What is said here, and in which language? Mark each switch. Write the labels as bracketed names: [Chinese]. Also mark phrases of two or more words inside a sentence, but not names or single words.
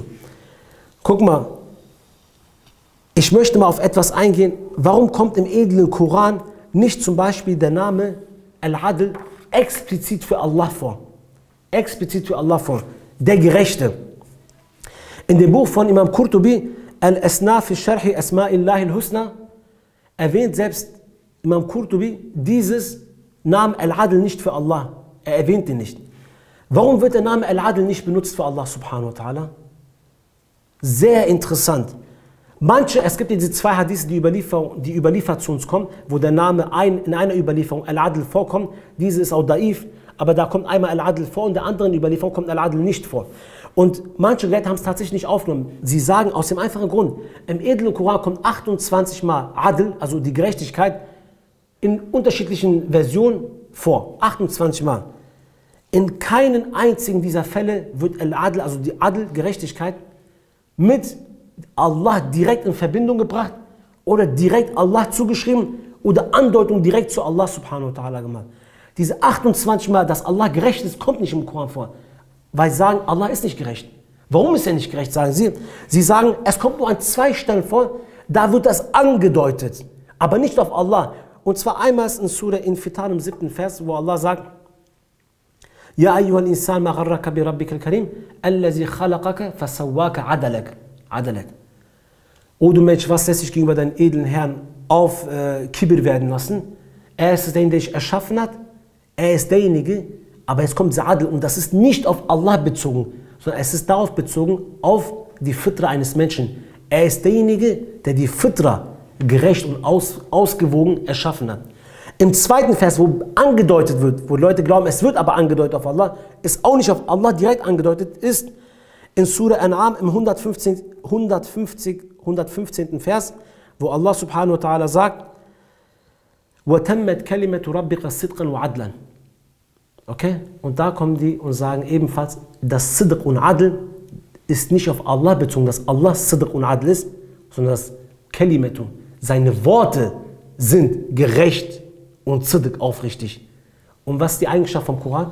[German] Guck mal, ich möchte mal auf etwas eingehen. Warum kommt im edlen Koran nicht zum Beispiel der Name Al-Adl explizit für Allah vor? Explizit für Allah vor. Der Gerechte. In dem Buch von Imam Qurtubi, Al-Asna fi Sharhi Asma'illahi al-Husna, erwähnt selbst Imam Qurtubi dieses Namen Al-Adl nicht für Allah. Er erwähnt ihn nicht. Warum wird der Name Al-Adl nicht benutzt für Allah subhanahu wa ta'ala? Sehr interessant. Es gibt diese zwei Hadithe, die überliefert zu uns kommen, wo der Name in einer Überlieferung Al-Adl vorkommt. Diese ist auch daif, aber da kommt einmal Al-Adl vor und in der anderen Überlieferung kommt Al-Adl nicht vor. Und manche Leute haben es tatsächlich nicht aufgenommen. Sie sagen aus dem einfachen Grund, im edlen Koran kommt 28 Mal Adl, also die Gerechtigkeit, in unterschiedlichen Versionen vor. 28 Mal. In keinen einzigen dieser Fälle wird Al-Adl, also die Adl-Gerechtigkeit, mit Allah direkt in Verbindung gebracht oder direkt Allah zugeschrieben oder Andeutung direkt zu Allah [Arabic] سبحانه وتعالى [German] gemacht. Diese 28 Mal, dass Allah gerecht ist, kommt nicht im Koran vor. Weil sie sagen, Allah ist nicht gerecht. Warum ist er nicht gerecht, sagen sie? Sie sagen, es kommt nur an 2 Stellen vor, da wird das angedeutet, aber nicht auf Allah. Und zwar einmal in Surah Infitar im 7. Vers, wo Allah sagt, [Arabic] يا أيها الإنسان ما غرك بربك الكريم الذي خلقك فسواك عدلك. [German] O du Mensch, was lässt sich gegenüber deinem edlen Herrn auf Kibir werden lassen? Er ist derjenige, der dich erschaffen hat. Er ist derjenige, aber jetzt kommt Adl und das ist nicht auf Allah bezogen, sondern es ist darauf bezogen, auf die Fitra eines Menschen. Er ist derjenige, der die Fitra gerecht und ausgewogen erschaffen hat. Im 2. Vers, wo angedeutet wird, wo Leute glauben, es wird aber angedeutet auf Allah, ist auch nicht auf Allah direkt angedeutet, ist in Surah An'am im 115. Vers, wo Allah [Arabic] سبحانه وتعالى [German] sagt, [Arabic] وَتَمَّتْ كَلِمَةُ رَبِّكَ صِدْقًا وَعَدْلًا. [German] Okay? Und da kommen die und sagen ebenfalls, das Sidq und Adl ist nicht auf Allah bezogen, dass Allah Sidq und Adl ist, sondern das Kalimatu, seine Worte sind gerecht und Sidq aufrichtig. Und was ist die Eigenschaft vom Koran?